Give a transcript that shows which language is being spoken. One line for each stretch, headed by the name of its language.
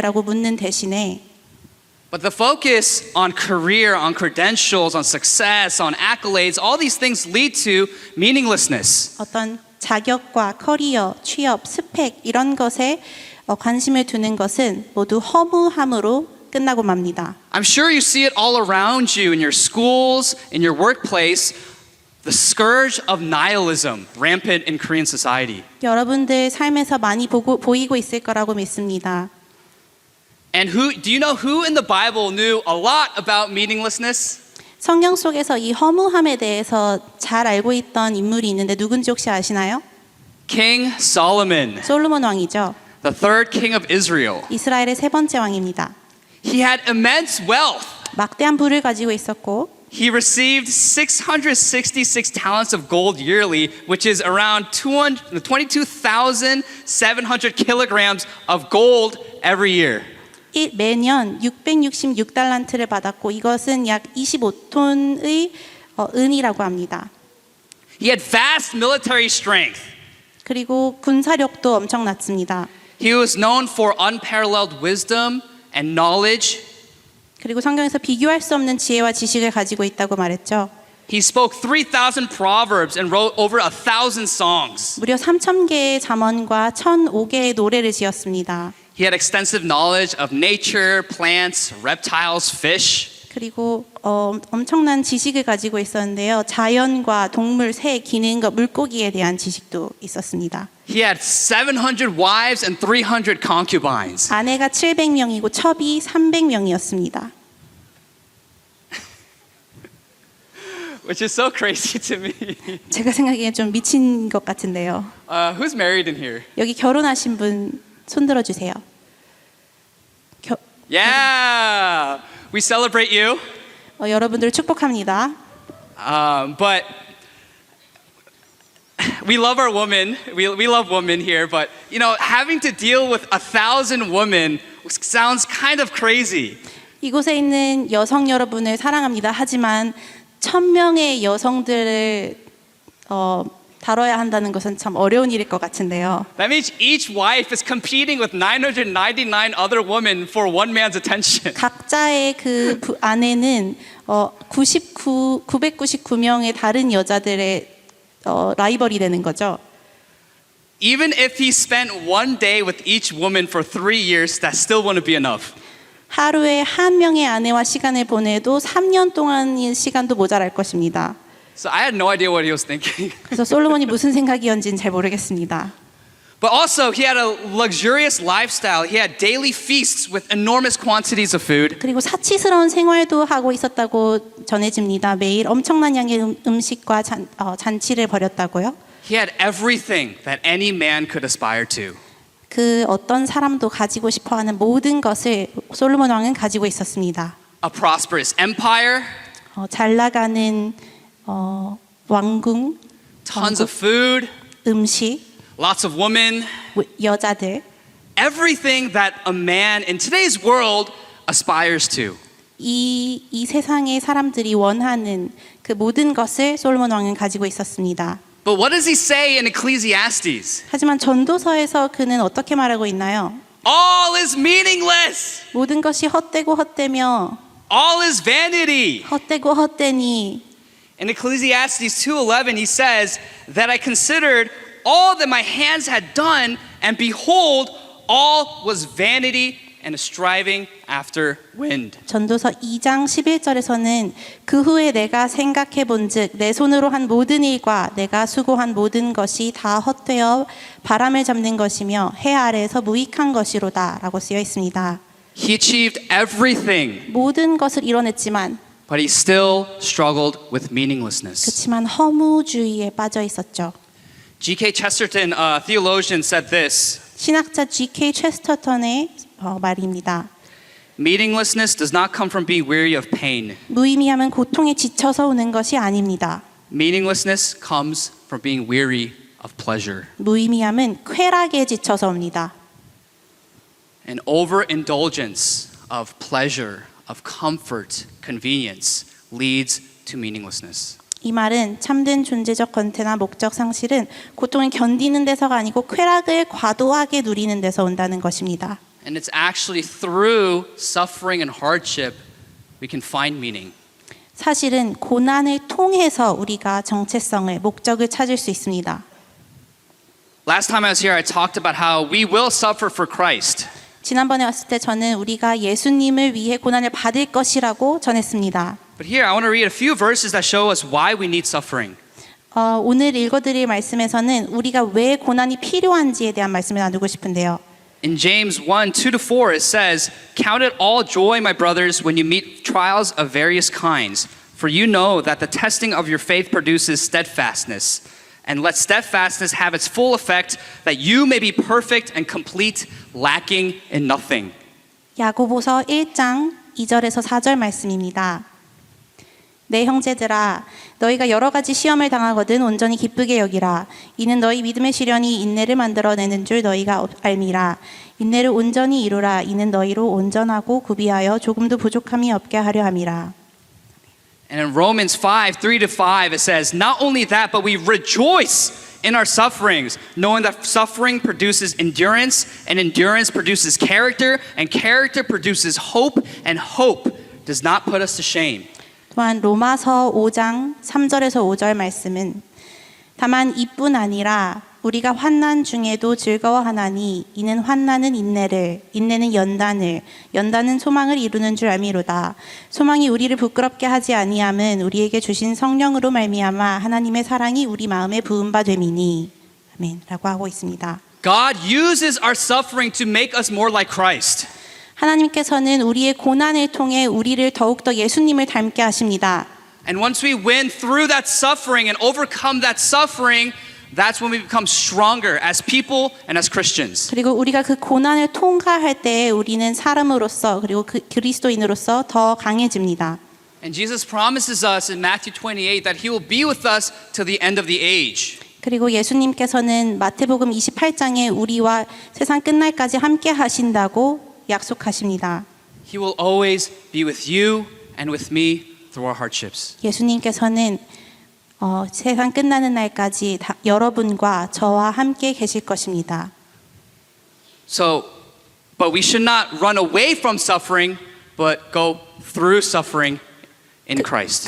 Korean: 라고 묻는 대신에
English: But the focus on career, on credentials, on success, on accolades, all these things lead to meaninglessness.
Korean: 어떤 자격과 커리어, 취업, 스펙 이런 것에 관심을 두는 것은 모두 허무함으로 끝나고 맙니다.
English: I'm sure you see it all around you in your schools, in your workplace, the scourge of nihilism rampant in Korean society.
Korean: 여러분들 삶에서 많이 보이고 있을 거라고 믿습니다.
English: And do you know who in the Bible knew a lot about meaninglessness?
Korean: 성경 속에서 이 허무함에 대해서 잘 알고 있던 인물이 있는데 누군지 혹시 아시나요?
English: King Solomon,
Korean: 솔로몬 왕이죠.
English: the third king of Israel.
Korean: 이스라엘의 세 번째 왕입니다.
English: He had immense wealth.
Korean: 막대한 부를 가지고 있었고
English: He received 666 talents of gold yearly, which is around 22,700 kilograms of gold every year.
Korean: 매년 666달란트를 받았고 이것은 약 25톤의 은이라고 합니다.
English: He had vast military strength.
Korean: 그리고 군사력도 엄청났습니다.
English: He was known for unparalleled wisdom and knowledge.
Korean: 그리고 성경에서 비교할 수 없는 지혜와 지식을 가지고 있다고 말했죠.
English: He spoke 3,000 proverbs and wrote over 1,000 songs.
Korean: 무려 3,000개의 잠언과 1,005개의 노래를 지었습니다.
English: He had extensive knowledge of nature, plants, reptiles, fish.
Korean: 그리고 엄청난 지식을 가지고 있었는데요. 자연과 동물, 새, 기능과 물고기에 대한 지식도 있었습니다.
English: He had 700 wives and 300 concubines.
Korean: 아내가 700명이고 첩이 300명이었습니다.
English: Which is so crazy to me.
Korean: 제가 생각하기엔 좀 미친 것 같은데요.
English: Who's married in here?
Korean: 여기 결혼하신 분 손들어 주세요.
English: Yeah, we celebrate you.
Korean: 여러분들 축복합니다.
English: But we love our women. We love women here. But you know, having to deal with 1,000 women sounds kind of crazy.
Korean: 이곳에 있는 여성 여러분을 사랑합니다. 하지만 1,000명의 여성들을 다뤄야 한다는 것은 참 어려운 일일 것 같은데요.
English: That means each wife is competing with 999 other women for one man's attention.
Korean: 각자의 그 아내는 999명의 다른 여자들의 라이벌이 되는 거죠.
English: Even if he spent one day with each woman for 3 years, that still wouldn't be enough.
Korean: 하루에 한 명의 아내와 시간을 보내도 3년 동안의 시간도 모자랄 것입니다.
English: So I had no idea what he was thinking.
Korean: 그래서 솔로몬이 무슨 생각이었는지는 잘 모르겠습니다.
English: But also, he had a luxurious lifestyle. He had daily feasts with enormous quantities of food.
Korean: 그리고 사치스러운 생활도 하고 있었다고 전해집니다. 매일 엄청난 양의 음식과 잔치를 벌였다고요.
English: He had everything that any man could aspire to.
Korean: 그 어떤 사람도 가지고 싶어하는 모든 것을 솔로몬 왕은 가지고 있었습니다.
English: A prosperous empire,
Korean: 잘 나가는 왕궁,
English: tons of food,
Korean: 음식,
English: lots of women,
Korean: 여자들,
English: everything that a man in today's world aspires to.
Korean: 이 세상의 사람들이 원하는 그 모든 것을 솔로몬 왕은 가지고 있었습니다.
English: But what does he say in Ecclesiastes?
Korean: 하지만 전도서에서 그는 어떻게 말하고 있나요?
English: All is meaningless.
Korean: 모든 것이 헛되고 헛되며
English: All is vanity.
Korean: 헛되고 헛되니
English: In Ecclesiastes 2:11 he says that I considered all that my hands had done, and behold, all was vanity and a striving after wind.
Korean: 전도서 2장 11절에서는 그 후에 내가 생각해 본즉 내 손으로 한 모든 일과 내가 수고한 모든 것이 다 헛되어 바람을 잡는 것이며 해 아래에서 무익한 것이로다라고 쓰여 있습니다.
English: He achieved everything,
Korean: 모든 것을 이뤄냈지만
English: but he still struggled with meaninglessness.
Korean: 그렇지만 허무주의에 빠져 있었죠.
English: G.K. Chesterton, a theologian, said this:
Korean: 신학자 G.K. 체스터턴의 말입니다.
English: meaninglessness does not come from being weary of pain.
Korean: 무의미함은 고통에 지쳐서 오는 것이 아닙니다.
English: Meaninglessness comes from being weary of pleasure.
Korean: 무의미함은 쾌락에 지쳐서 옵니다.
English: An overindulgence of pleasure, of comfort, convenience leads to meaninglessness.
Korean: 이 말은 참된 존재적 권태나 목적 상실은 고통을 견디는 데서가 아니고 쾌락을 과도하게 누리는 데서 온다는 것입니다.
English: And it's actually through suffering and hardship we can find meaning.
Korean: 사실은 고난을 통해서 우리가 정체성을, 목적을 찾을 수 있습니다.
English: Last time I was here, I talked about how we will suffer for Christ.
Korean: 지난번에 왔을 때 저는 우리가 예수님을 위해 고난을 받을 것이라고 전했습니다.
English: But here, I want to read a few verses that show us why we need suffering.
Korean: 오늘 읽어드릴 말씀에서는 우리가 왜 고난이 필요한지에 대한 말씀을 나누고 싶은데요.
English: In James 1, 2-4, it says, "Count it all joy, my brothers, when you meet trials of various kinds, for you know that the testing of your faith produces steadfastness. And let steadfastness have its full effect, that you may be perfect and complete, lacking in nothing."
Korean: 야고보서 1장 2절에서 4절 말씀입니다. 내 형제들아 너희가 여러 가지 시험을 당하거든 온전히 기쁘게 여기라. 이는 너희 믿음의 시련이 인내를 만들어내는 줄 너희가 알미라. 인내를 온전히 이루라. 이는 너희로 온전하고 구비하여 조금도 부족함이 없게 하려 함이라.
English: And in Romans 5, 3-5, it says, "Not only that, but we rejoice in our sufferings, knowing that suffering produces endurance, and endurance produces character, and character produces hope, and hope does not put us to shame."
Korean: 또한 로마서 5장 3절에서 5절 말씀은 다만 이뿐 아니라 우리가 환난 중에도 즐거워하나니 이는 환난은 인내를 인내는 연단을 연단은 소망을 이루는 줄 알미로다. 소망이 우리를 부끄럽게 하지 아니함은 우리에게 주신 성령으로 말미암아 하나님의 사랑이 우리 마음에 부은 바 됨이니. 아멘라고 하고 있습니다.
English: God uses our suffering to make us more like Christ.
Korean: 하나님께서는 우리의 고난을 통해 우리를 더욱더 예수님을 닮게 하십니다.
English: And once we win through that suffering and overcome that suffering, that's when we become stronger as people and as Christians.
Korean: 그리고 우리가 그 고난을 통과할 때 우리는 사람으로서 그리고 그리스도인으로서 더 강해집니다.
English: And Jesus promises us in Matthew 28 that he will be with us till the end of the age.
Korean: 그리고 예수님께서는 마태복음 28장에 우리와 세상 끝날까지 함께 하신다고 약속하십니다.
English: He will always be with you and with me through our hardships.
Korean: 예수님께서는 세상 끝나는 날까지 여러분과 저와 함께 계실 것입니다.
English: So, but we should not run away from suffering, but go through suffering in Christ.